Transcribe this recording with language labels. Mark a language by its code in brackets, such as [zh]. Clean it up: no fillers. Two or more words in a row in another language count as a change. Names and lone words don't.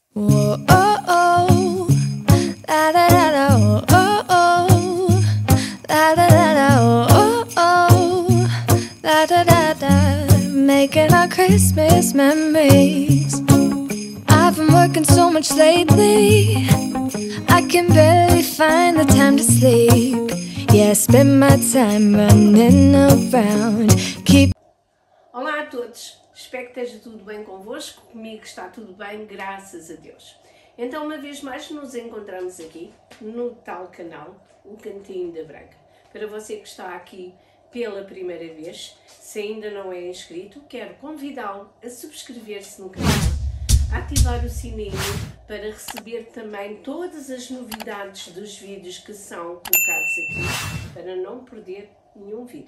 [en] Whoa, oh, oh, la da da da, oh, oh, oh, la da da da, oh, oh, la da da da, making our Christmas memories. I've been working so much lately, I can barely find the time to sleep. Yeah, I spend my time running around. [pt] Olá a todos, espero que esteja tudo bem convosco, comigo está tudo bem, graças a Deus. Então, uma vez mais, nos encontramos aqui no tal canal, o Cantinho da Branca. Para você que está aqui pela primeira vez, se ainda não é inscrito, quero convidá-lo a subscrever-se no canal, a ativar o sininho para receber também todas as novidades dos vídeos que são colocados aqui, para não perder nenhum vídeo.